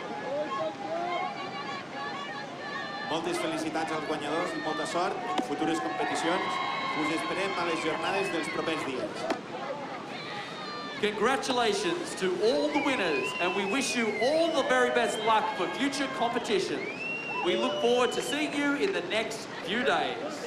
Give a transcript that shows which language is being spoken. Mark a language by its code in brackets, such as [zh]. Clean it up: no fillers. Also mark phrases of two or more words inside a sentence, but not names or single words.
[ca] Moltes felicitats als guanyadors i molta sort en futures competicions. Us esperem a les jornades dels propers dies. [en] Congratulations to all the winners, and we wish you all the very best luck for future competitions. We look forward to seeing you in the next few days.